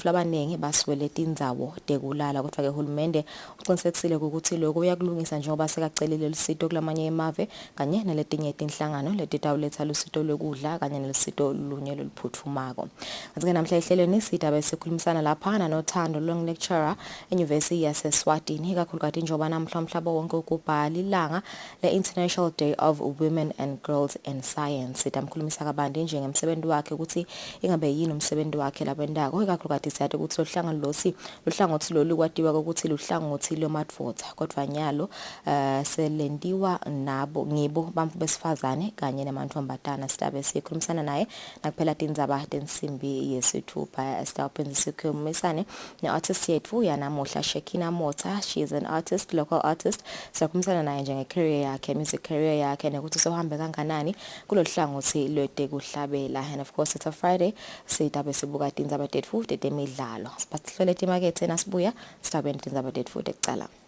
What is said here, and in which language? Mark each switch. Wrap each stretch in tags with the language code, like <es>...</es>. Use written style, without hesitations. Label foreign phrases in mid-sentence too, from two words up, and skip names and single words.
<ss>labanengi baswele tindzawo tekulala kodwa ke hulumende uqinisekisile ukuthi lokho uyakulungisa njengoba sekacelile lusito kulamanye emave kanye naletinye inhlangano letitawuletha lusito lokudla kanye nelusito lunye loluphutfumako kanti namhla ehlelweni sidaba esikhulumisana lapha noThando</ss> <en>long lecturer</en> <ss>eNyuvesi yaseSwatini kakhulukati njengoba namhla umhlaba wonke ukubhala ilanga le-</ss> <en>International Day of Women and Girls in Science</en> <ss>sitamkhulumisa kabandi njengemsebenzi wakhe ukuthi ingabe yini umsebenzi wakhe labendako kakhulukati siyathi ukuthi lohlangothi lolu kwatiwa ukuthi luhlangothi lomadvodza kodwa nyalo selendiwa ngibo bantu besifazane kanye namantombazana sidabe sikhulumisana naye nakuphela tindzaba tensimbi yesithupha sitawuphindze sikhulumisane ne-artist yethu yanamuhla Shekina Mota.</ss> <en>She is an artist, local artist.</en> <ss>Sikhulumisana naye njengecareer yakhe,</ss> <en>music career</en> <ss>yakhe nokuthi sohambe kanganani kulohlangothi lwetekuhlabela</ss> <en>and of course it's a Friday</en> <ss>sidabe sibuka tindzaba tetfu tetemidlalo sibahlole timakethe nasibuya sitabene tindzaba tetfu tekucala</ss>